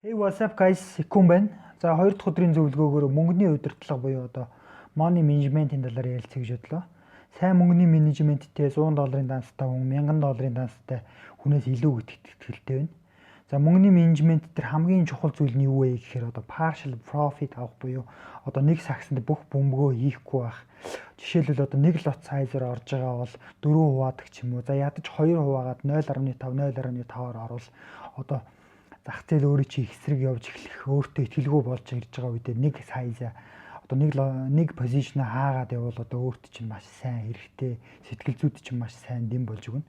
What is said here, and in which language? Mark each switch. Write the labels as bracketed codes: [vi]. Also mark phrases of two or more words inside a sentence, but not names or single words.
[en] Hey, what's up guys? [mn] Секунд байна. За 2 дахь өдрийн зөвлөгөөгөөр мөнгөний удирдлага буюу [en] money management- [mn] ийн талаар ярилцъя гэж бодлоо. Сайн мөнгөний менежменттэй $100 данстай хүн $1000 данстай хүнээс илүү итгэлтэй байна. За мөнгөний менежмент дээр хамгийн чухал зүйл нь юу вэ гэхээр [en] partial profit [mn] авах буюу нэг сагсанд бүх бөмбөгөө хийхгүй байх. Жишээлбэл нэг лот сайзаар орж байгаа бол 4 хуваадаг ч юм уу. За ядаж 2 хуваагаад 0.5-0.5-аар орвол зах зээл өөрөө чи эсрэг явж эхлэх өөртөө итгэлгүй болж ирж байгаа үедээ нэг сайзаа нэг позишн хаагаад явбал өөртөө чинь маш сайн хэрэгтэй, сэтгэл зүйд чинь маш сайн дэм болж өгнө.